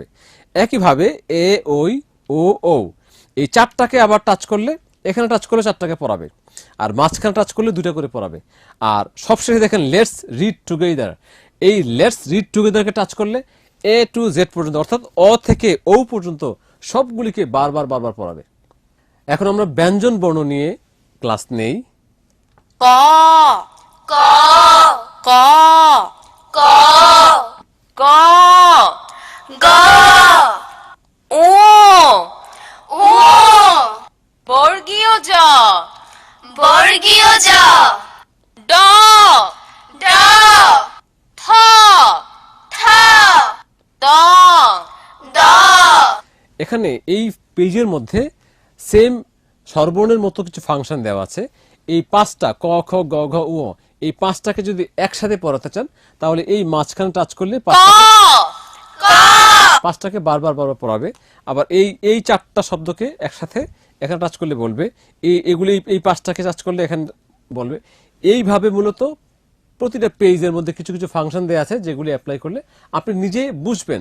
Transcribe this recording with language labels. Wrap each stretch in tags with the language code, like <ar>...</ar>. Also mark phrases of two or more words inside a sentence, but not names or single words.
<bn>একইভাবে এ ওই ও ও এই চারটাকে আবার টাচ করলে এখানে টাচ করলে চারটাকে পড়াবে, আর মাঝখানে টাচ করলে দুটা করে পড়াবে। আর সবশেষে দেখেন</bn> <en>Let's read together,</en> <bn>এই লেটস রিড টুগেদারকে টাচ করলে</bn> <en>A to Z</en> <bn>পর্যন্ত অর্থাৎ অ থেকে ও পর্যন্ত সবগুলিকে বারবার বারবার পড়াবে। এখন আমরা ব্যঞ্জন বর্ণ নিয়ে ক্লাস নেই। ক ক ক ক গ গ ও ও বর্গীয় জ, বর্গীয় জ ড ড থ থ দ দ এখানে এই পেজের মধ্যে সেম স্বরবর্ণের মতো কিছু ফাংশন দেওয়া আছে। এই পাঁচটা ক খ গ ঘ উ এই পাঁচটাকে যদি একসাথে পড়াতে চান তাহলে এই মাঝখানে টাচ করলে পাঁচটাকে বারবার বারবার পড়াবে। আবার এই চারটা শব্দকে একসাথে এখানে টাচ করলে বলবে, এগুলি এই পাঁচটাকে টাচ করলে এখানে বলবে। এইভাবে মূলত প্রতিটা পেজের মধ্যে কিছু কিছু ফাংশন দেওয়া আছে যেগুলি অ্যাপ্লাই করলে আপনি নিজে বুঝবেন।</bn>